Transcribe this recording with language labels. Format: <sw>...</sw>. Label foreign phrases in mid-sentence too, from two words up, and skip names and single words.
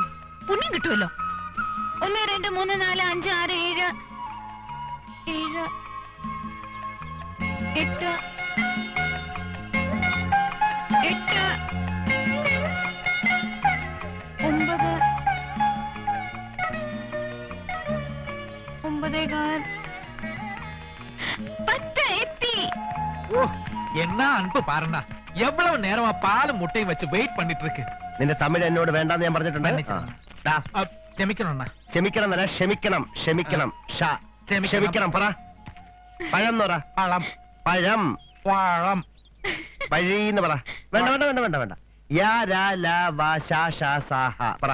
<ml>പുണ്യം കിട്ടുമല്ലോ. 1 2 3 4 5 6 7 7 8 8 9 10 എത്തി.</ml> <ta>என்ன அன்பு பாருண்ணா, எவ்வளவு நேரமா பாலும் முட்டையும் வச்சு வெயிட் பண்ணிட்டு இருக்கு.</ta> <ml>നിന്റെ തമിഴ് എന്നോട് വേണ്ടെന്ന് ഞാൻ പറഞ്ഞിട്ടുണ്ട്. ക്ഷമിക്കണണ്ണ. ക്ഷമിക്കണം എന്നല്ല, ക്ഷമിക്കണം. ക്ഷമിക്കണം. ക്ഷമിക്കണം. പറ. പഴം എന്ന് പറ. പഴം. പഴം. പഴം. വഴിന്ന് പറ. വേണ്ട വേണ്ട വേണ്ട വേണ്ട വേണ്ട. യാ രാ ലാ വാ ഷാ ഷാ സാ ഹ പറ.</ml>